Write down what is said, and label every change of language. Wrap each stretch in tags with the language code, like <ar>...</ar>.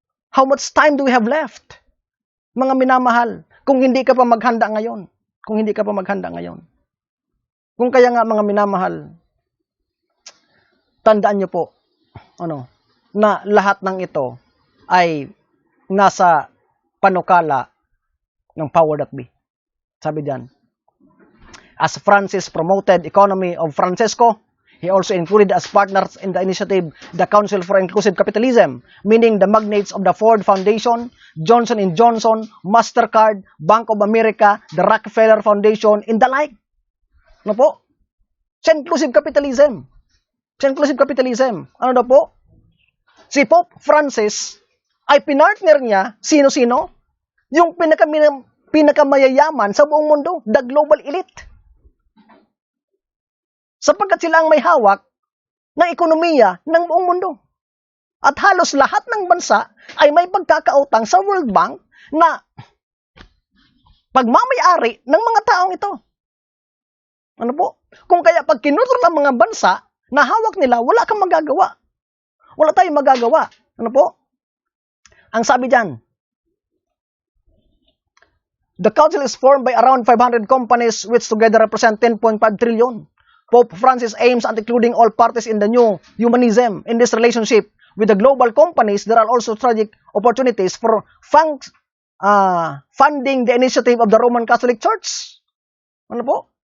<en>How much time do we have left?</en> <tl>Mga minamahal, kung hindi ka pa maghanda ngayon. kung hindi ka pa maghanda ngayon. Kung kaya nga mga minamahal, tandaan nyo po, na lahat ng ito ay nasa panukala ng power that be.</tl> <en>Sabi diyan, as Francis promoted economy of Francesco, he also included as partners in the initiative the Council for Inclusive Capitalism, meaning the magnates of the Ford Foundation, Johnson & Johnson, MasterCard, Bank of America, the Rockefeller Foundation, and the like.</en> <tl>Ano po? Sa inclusive capitalism. Sa inclusive capitalism. Ano daw po? Si Pope Francis ay pinartner niya, sino-sino? Yung pinakamayayaman sa buong mundo,</tl> <en>the global elite.</en> <tl>Sapagkat sila ang may hawak ng ekonomiya ng buong mundo. At halos lahat ng bansa ay may pagkakautang sa World Bank na pagmamayari ng mga taong ito. Ano po? Kung kaya pag kinutol ang mga bansa na hawak nila, wala kang magagawa. Wala tayong magagawa. Ano po? Ang sabi dyan,</tl> <en>the council is formed by around 500 companies which together represent 10.5 trillion. Pope Francis aims at including all parties in the new humanism. In this relationship with the global companies, there are also strategic opportunities for funding the initiative of the Roman Catholic Church.</en> <tl>Ano po?</tl>